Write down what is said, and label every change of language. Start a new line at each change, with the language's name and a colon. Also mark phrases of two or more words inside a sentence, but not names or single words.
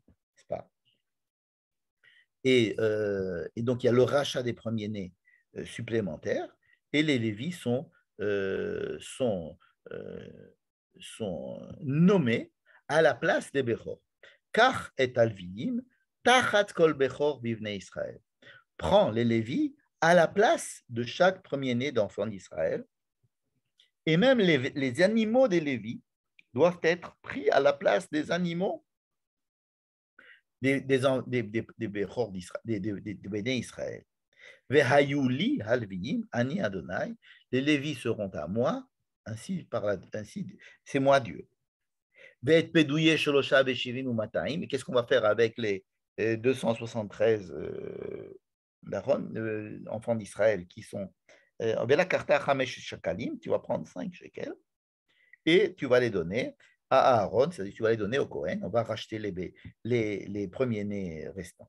French: Pas et donc, il y a le rachat des premiers-nés supplémentaires et les Lévis sont nommés à la place des Bechor.
Hebrew: Car את הלוים, תחת כל בכור בבני ישראל.
French: Prend les Lévis à la place de chaque premier-né d'enfant d'Israël. Et même les animaux des Lévis doivent être pris à la place des animaux des Bechor d'Israël, des béné Israël.
Hebrew: והיו לי הלוים אני אדוני,
French: les Lévis seront à moi, ainsi c'est moi Dieu. Et qu'est-ce qu'on va faire avec les 273 enfants d'Israël qui sont tu vas prendre 5 shekels et tu vas les donner à Aaron, c'est-à-dire tu vas les donner au Cohen, on va racheter les premiers-nés restants.